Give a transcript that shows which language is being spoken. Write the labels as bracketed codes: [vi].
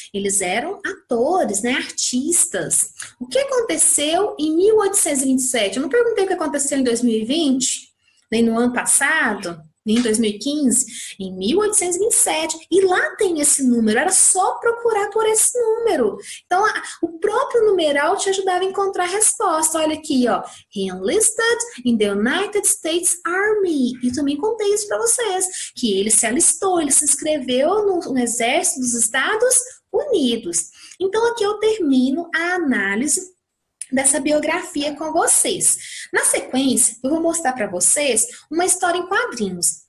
[pt] Eles eram atores, né? Artistas. O que aconteceu em 1827? Eu não perguntei o que aconteceu em 2020, nem no ano passado, nem em 2015, em 1827. E lá tem esse número, era só procurar por esse número. Então, o próprio numeral te ajudava a encontrar a resposta. Olha aqui, ó. [en] He enlisted in the United States Army. [pt] E também contei isso para vocês, que ele se alistou, ele se inscreveu no Exército dos Estados Unidos. Então, aqui eu termino a análise dessa biografia com vocês. Na sequência, eu vou mostrar para vocês uma história em quadrinhos.